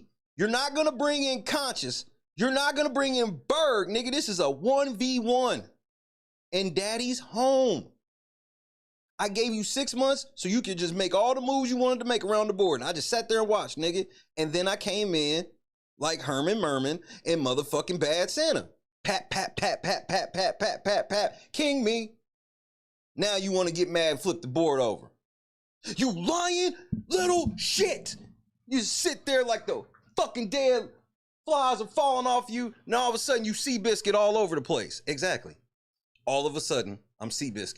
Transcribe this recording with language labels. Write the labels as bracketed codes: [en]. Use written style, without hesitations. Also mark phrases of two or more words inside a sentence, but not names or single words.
[en] You're not gonna bring in Conscious. You're not gonna bring in Berg, nigga. This is a 1v1. And daddy's home. I gave you 6 months so you could just make all the moves you wanted to make around the board. And I just sat there and watched, nigga. And then I came in like Herman Merman and motherfucking Bad Santa. Pat, pat, pat, pat, pat, pat, pat, pat, pat. King me. Now you want to get mad and flip the board over. You lying little shit. You sit there like the fucking dead flies are falling off you. Now all of a sudden you Seabiscuit all over the place. Exactly. All of a sudden I'm Seabiscuit.